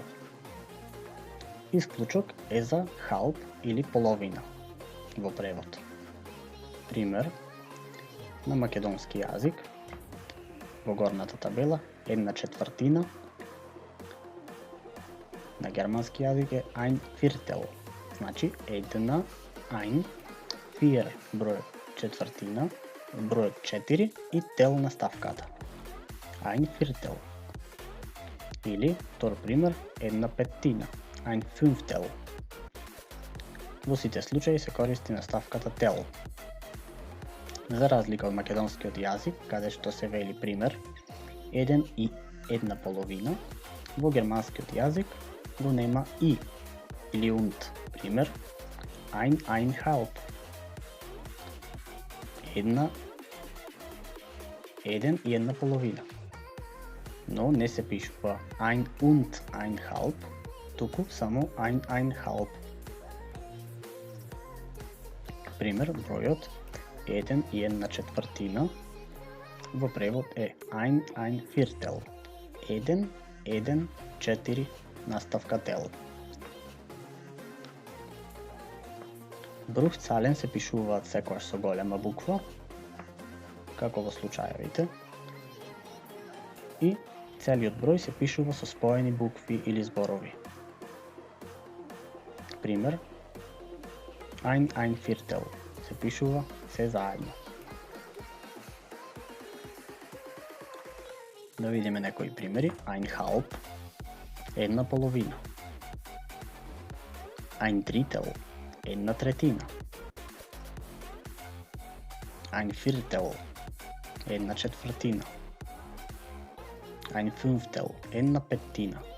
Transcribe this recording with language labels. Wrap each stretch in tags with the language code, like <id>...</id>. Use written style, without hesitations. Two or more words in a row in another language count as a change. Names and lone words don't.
<mk>Исклучок е за халп или половина во превод. Пример на македонски јазик во горната табела 1/4, на германски јазик е</mk> <de>ein Viertel,</de> <mk>значи 1 ein 4 бројот четвртина, бројот 4 и тел наставката.</mk> <de>Ein Viertel.</de> <mk>Или, втор пример, 1/5,</mk> <de>ein Fünftel.</de> <mk>Во сите случаи се користи наставката тел. За разлика од македонскиот јазик, каде што се вели пример 1 и 1/2, во германскиот јазик го нема и или und. Пример</mk> <de>ein halb.</de> <mk>1 и 1/2. Но не се пишува</mk> <de>ein und ein halb,</de> <mk>туку само</mk> <de>ein halb.</de> <mk>Пример, бројот 1 и 1/4 во превод е</mk> <de>ein Viertel.</de> <mk>1, 1, 4 наставка тел. Брухцален се пишуваат секогаш со голема буква, како во случаевите, и целиот број се пишува со споени букви или зборови. Пример,</mk> <de>ein Viertel</de> <mk>се пишува се заедно. Да видиме некои примери.</mk> <de>Ein halb, 1/2. Ein Drittel, 1/3. Ein Viertel, 1/4. Ein Fünftel, 1/5.</de>